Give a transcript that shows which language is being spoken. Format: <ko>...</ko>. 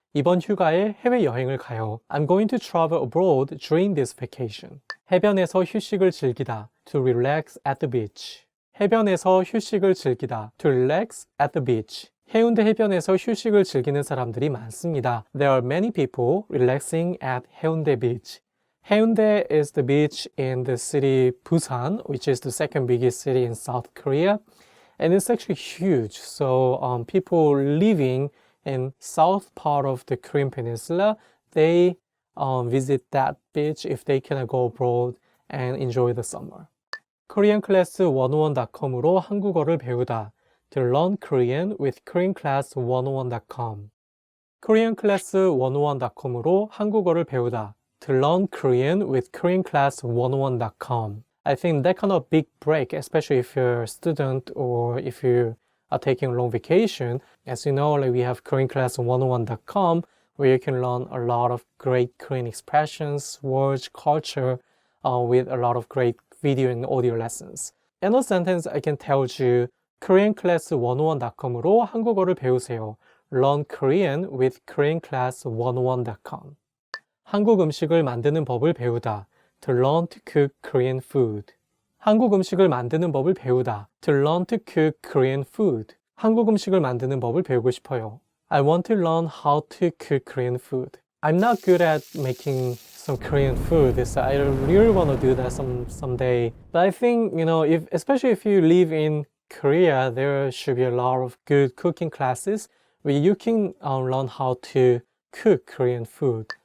<ko>이번 휴가에 해외여행을 가요.</ko> <en>I'm going to travel abroad during this vacation.</en> <ko>해변에서 휴식을 즐기다.</ko> <en>To relax at the beach.</en> <ko>해변에서 휴식을 즐기다.</ko> <en>To relax at the beach.</en> <ko>해운대 해변에서 휴식을 즐기는 사람들이 많습니다.</ko> <en>There are many people relaxing at 해운대 beach. 해운대 is the beach in the city Busan, which is the second biggest city in South Korea. And it's actually huge. So people living in south part of the Korean peninsula, they visit that beach if they can go abroad and enjoy the summer.</en> <ko>koreanclass101.com으로 한국어를 배우다.</ko> <en>To learn Korean with koreanclass101.com.</en> <ko>koreanclass101.com으로 한국어를 배우다.</ko> <en>To learn Korean with koreanclass101.com. I think that kind of big break, especially if you're a student or if you are taking a long vacation. As you know, like we have koreanclass101.com where you can learn a lot of great Korean expressions, words, culture with a lot of great video and audio lessons. In a sentence, I can tell you</en> <ko>koreanclass101.com으로 한국어를 배우세요.</ko> <en>Learn Korean with koreanclass101.com.</en> <ko>한국 음식을 만드는 법을 배우다.</ko> <en>To learn to cook Korean food.</en> <ko>한국 음식을 만드는 법을 배우다.</ko> <en>To learn to cook Korean food.</en> <ko>한국 음식을 만드는 법을 배우고 싶어요.</ko> <en>I want to learn how to cook Korean food. I'm not good at making some Korean food, so I really want to do that someday. But I think, especially if you live in Korea, there should be a lot of good cooking classes where you can learn how to cook Korean food.</en>